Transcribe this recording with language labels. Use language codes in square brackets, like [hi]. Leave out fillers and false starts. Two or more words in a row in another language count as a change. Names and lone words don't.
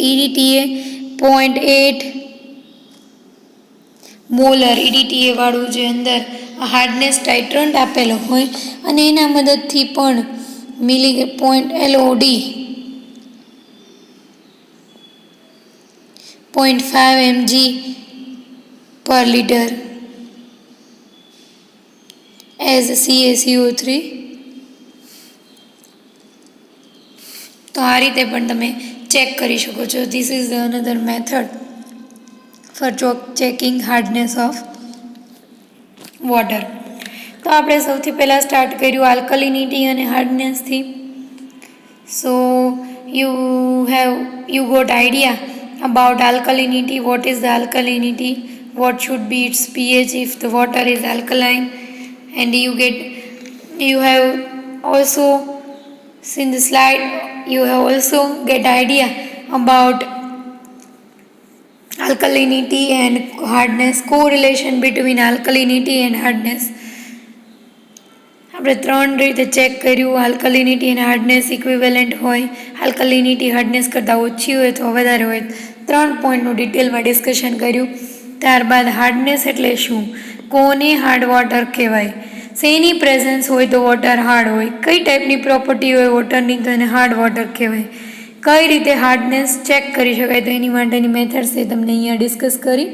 [gu] EDTA 0.8 મોલર EDTA વાળું જે અંદર [en] hardness titrant [gu] આપેલો હોય અને એના મદદથી પણ LOD 0.5 [en] mg per liter as CaCO3. [gu] તો આ રીતે પણ તમે ચેક કરી શકો છો. [en] This is another method for checking hardness of water. [gu] તો આપણે સૌથી પહેલાં સ્ટાર્ટ કર્યું આલ્કલિનિટી અને હાર્ડનેસથી. [en] સો you got idea about alkalinity. What is the alkalinity? What should be its pH if the water is alkaline? And you have also seen the slide. You have also get idea about alkalinity and hardness, correlation between alkalinity and hardness. [gu] આપણે 3 રીતે ચેક કર્યું. આલ્કલિનિટી અને હાર્ડનેસ ઇક્વિવેલન્ટ હોય, આલ્કલિનિટી હાર્ડનેસ કરતાં ઓછી હોય અથવા વધારે હોય. 3 પોઈન્ટનું ડિટેલમાં ડિસ્કશન કર્યું. ત્યારબાદ હાર્ડનેસ એટલે શું, કોને [en] hard water [gu] કહેવાય, શેની પ્રેઝન્સ હોય તો [en] water hard [gu] હોય, કઈ ટાઈપની પ્રોપર્ટી હોય વોટરની તો એને [en] hard water [gu] કહેવાય, કઈ રીતે હાર્ડનેસ ચેક કરી શકાય તો એની માટેની મેથડ્સ એ તમને અહીંયા ડિસ્કસ કરી.